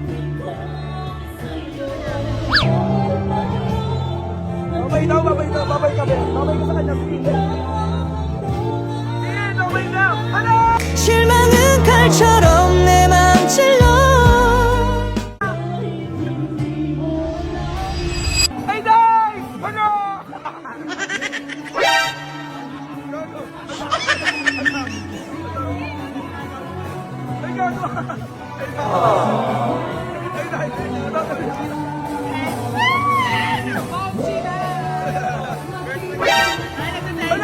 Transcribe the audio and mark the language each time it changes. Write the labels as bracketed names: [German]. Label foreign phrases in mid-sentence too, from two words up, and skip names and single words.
[Filipino] Babay daw, babay daw, babay ka, Ben. Babay ka sa kanya, Sin. Sin, babay daw! Ano? [Korean] 실망은 칼처럼 내 맘 찔러 [Filipino] Hey, Day! Ano? Ay, gago! Ay, Day! Ala!